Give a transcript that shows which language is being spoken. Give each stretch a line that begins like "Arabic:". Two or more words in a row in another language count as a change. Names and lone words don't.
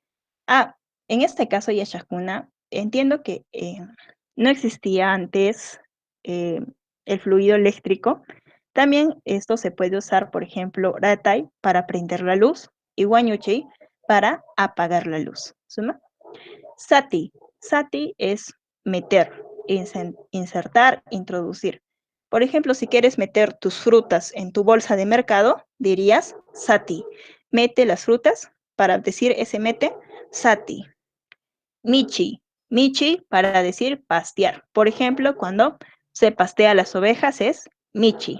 Spanish: En este caso, Yashakuna, entiendo que no existía antes el fluido eléctrico. También esto se puede usar, por ejemplo, ratai para prender la luz y guañuchi para apagar la luz.
Quechua: ¿Suma? Sati.
Spanish: Sati es meter, insertar, introducir. Por ejemplo, si quieres meter tus frutas en tu bolsa de mercado, dirías sati. Mete las frutas para decir ese mete, sati.
Quechua: Michi.
Spanish: Michi para decir pastear. Por ejemplo, cuando se pastea las ovejas es michi.